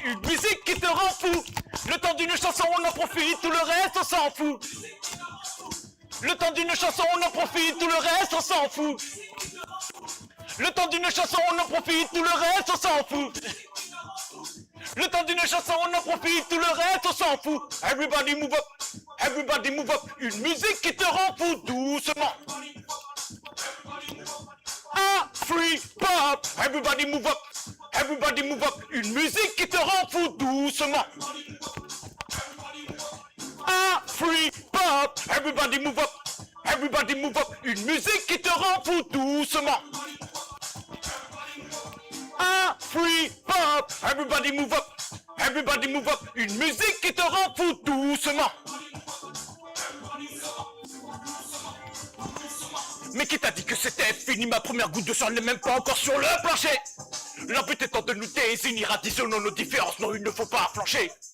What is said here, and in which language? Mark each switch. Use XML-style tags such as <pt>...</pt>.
<fr>Une musique qui te rend fou. Le temps d'une chanson, on en profite, tout le reste, on s'en fout. Le temps d'une chanson, on en profite, tout le reste, on s'en fout. Le temps d'une chanson, on en profite, tout le reste, on s'en fout. Le temps d'une chanson, on en profite, tout le reste, on s'en fout.</fr> <en>Everybody move up, everybody move up.</en> <fr>Une musique qui te rend fou doucement.</fr> <en>Ah, free pop, everybody move up, everybody move up.</en> <fr>Une musique qui te rend fou doucement.</fr> <en>Ah, free pop, everybody move up, everybody move up.</en> <fr>Une musique qui te rend fou doucement.</fr> <en>Ah, free pop, everybody move up, everybody move up.</en> <fr>Une musique qui te rend fou doucement. Mais qui t'a dit que c'était fini? Ma première goutte de sang n'est même pas encore sur le plancher. Le but étant de nous désunir, additionnons nos différences, non il ne faut pas flancher.</fr>